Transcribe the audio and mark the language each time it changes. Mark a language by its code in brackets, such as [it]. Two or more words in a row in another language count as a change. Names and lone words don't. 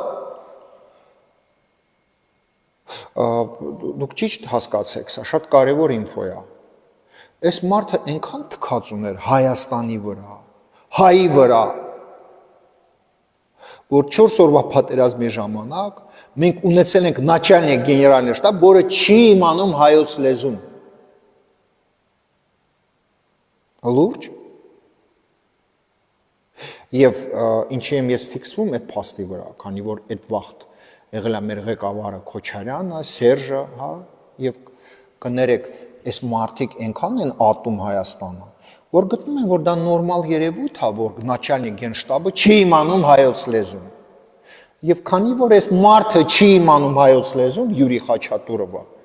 [hy] դուք ճիշտ հասկացեք, սա շատ կարևոր ինֆո է։ Այս մարդը այնքան թքած ուներ Հայաստանի վրա, հայի վրա, որ 4 օրվա պատերազմի ժամանակ մենք ունեցել ենք [ru] начальник генерального штаба, [hy] որը չի իմանում հայոց լեզուն։ Լուրջ։ Եվ ինչի եմ ես ֆիքսվում այդ փաստի վրա, քանի որ այդ վաղտ եղել է մեր ղեկավարը Քոչարյանը, Սերժը, հա, եւ կներեք, այս մարդիկ այնքան են ատում Հայաստանը, որ գտնում են, որ դա նորմալ երևույթ է, որ начальник գենշտաբը չի իմանում հայոց լեզուն։ Եվ քանի որ այս մարդը չի իմանում հայոց լեզուն, Յուրի Խաչատուրովը,